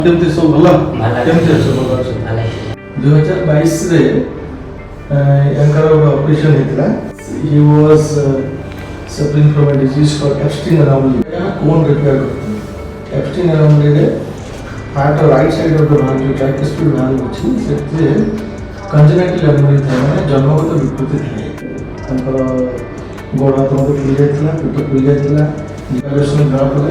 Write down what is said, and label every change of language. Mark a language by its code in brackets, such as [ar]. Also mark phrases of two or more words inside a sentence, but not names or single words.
[or] କେମିତି ସବୁ ଭଲ? କେମିତି ଅଛ? ଭଲ ଅଛ? ଭଲ 2022 ରେ ୟାଙ୍କର ଗୋଟେ ଅପରେସନ ହେଇଥିଲା। [en] He was suffering from a disease called Epstein anomaly. cone repair [or] କରୁଥିଲେ। Epstein anomaly ରେ [en] heart right side of the valve [or] ଯୋଉ [en] tricuspid valve [or] ଅଛି ସେଥିରେ [en] congenital anomaly [or] ଥାଏ, ମାନେ ଜନ୍ମଗତ ବିକୃତି ଥାଏ। ତାଙ୍କର ଗୋଡ଼ ହାତ ମଧ୍ୟ ଫୁଲି ଯାଇଥିଲା, ପେଟ ଫୁଲି ଯାଇଥିଲା, ଡିଭାଲୁଏସନ୍ ଧରା ପଡ଼ିଲା।